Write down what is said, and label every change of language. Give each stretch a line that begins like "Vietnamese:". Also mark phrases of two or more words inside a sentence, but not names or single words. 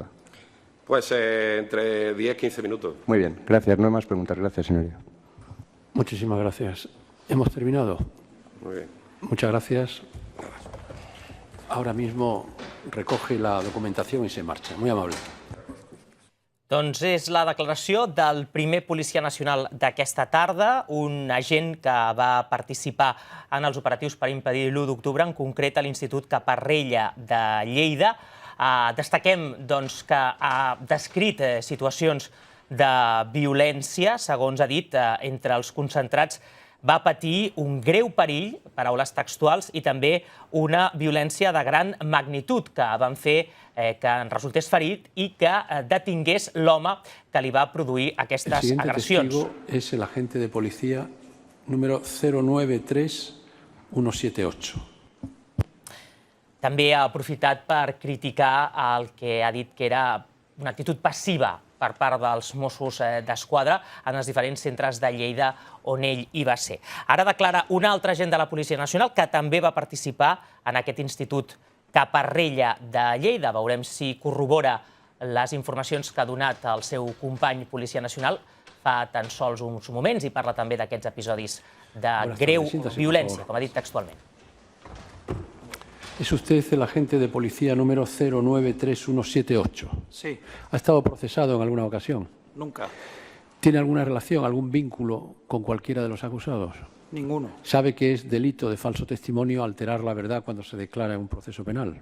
Spanish: pues, entre 10 y 15 minutos. Muy bien, gracias. No hay más preguntas. Gracias, señoría. Muchísimas gracias. ¿Hemos terminado? Muy bien. Muchas gracias. Ahora mismo recoge la documentación y se marcha. Muy amable.
Catalan: Doncs és la declaració del primer policia nacional d'aquesta tarda, un agent que va participar en els operatius per impedir l'1 d'octubre, en concret a l'Institut Caparrella de Lleida. Destaquem doncs, que ha descrit situacions de violència, segons ha dit, entre els concentrats va patir un greu perill, paraules textuals, i també una violència de gran magnitud que van fer que en resultés ferit i que detingués l'home que li va produir aquestes agressions.
Spanish: El siguiente testigo es el agente de policía número 093178.
Catalan: També ha aprofitat per criticar el que ha dit que era una actitud passiva per part dels Mossos d'Esquadra en els diferents centres de Lleida on ell hi va ser. Ara declara un altre agent de la Policia Nacional que també va participar en aquest Institut Caparrella de Lleida. Veurem si corrobora les informacions que ha donat el seu company Policia Nacional fa tan sols uns moments i parla també d'aquests episodis de greu violència, com ha dit textualment.
Spanish: ¿Es usted el agente de policía número 093178? Sí, ¿Ha estado procesado en alguna ocasión? nunca. ¿Tiene alguna relación, algún vínculo con cualquiera de los acusados? Ninguno. ¿Sabe que es delito de falso testimonio alterar la verdad cuando se declara en un proceso penal?